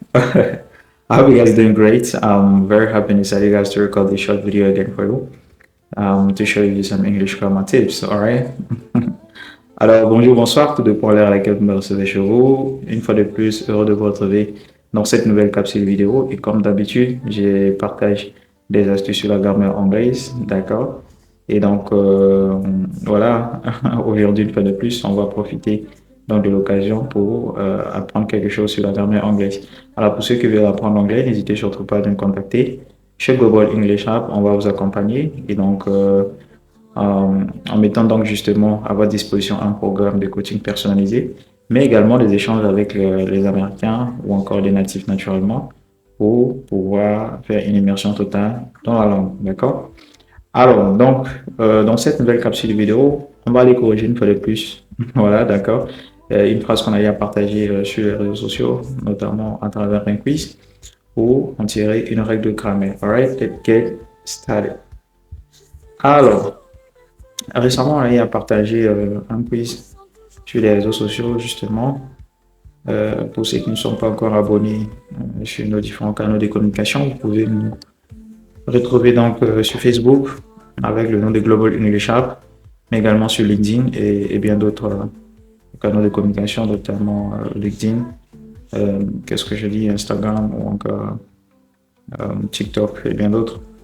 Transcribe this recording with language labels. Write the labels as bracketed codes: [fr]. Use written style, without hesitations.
[en] I hope you guys doing great. I'm very happy and excited guys to record this short video again for you to show you some English grammar tips. All right. [fr] Alors bonjour, bonsoir, tout dépend de l'heure à laquelle vous me recevez chez vous. Une fois de plus, heureux de vous retrouver dans cette nouvelle capsule vidéo. Et comme d'habitude, je partage des astuces sur la grammaire anglaise, d'accord? Et donc voilà, aujourd'hui une fois de plus, on va profiter donc de l'occasion pour apprendre quelque chose sur la grammaire anglaise. Alors pour ceux qui veulent apprendre l'anglais, n'hésitez surtout pas à nous contacter. Chez Global English App, on va vous accompagner et donc en mettant donc justement à votre disposition un programme de coaching personnalisé, mais également des échanges avec les Américains ou encore les natifs naturellement pour pouvoir faire une immersion totale dans la langue. D'accord? Alors, donc, dans cette nouvelle capsule vidéo, on va aller corriger une fois de plus. Voilà, d'accord. Une phrase qu'on a déjà partagée sur les réseaux sociaux, notamment à travers un quiz, pour en tirer une règle de grammaire. [en] Alright, let's get started. [fr] Alors, récemment, on a eu à partager un quiz sur les réseaux sociaux, justement. Pour ceux qui ne sont pas encore abonnés sur nos différents canaux de communication, vous pouvez nous retrouver donc sur Facebook avec le nom de Global English App, mais également sur LinkedIn et bien d'autres canaux de communication, notamment LinkedIn, qu'est-ce que je dis, Instagram ou encore TikTok et bien d'autres.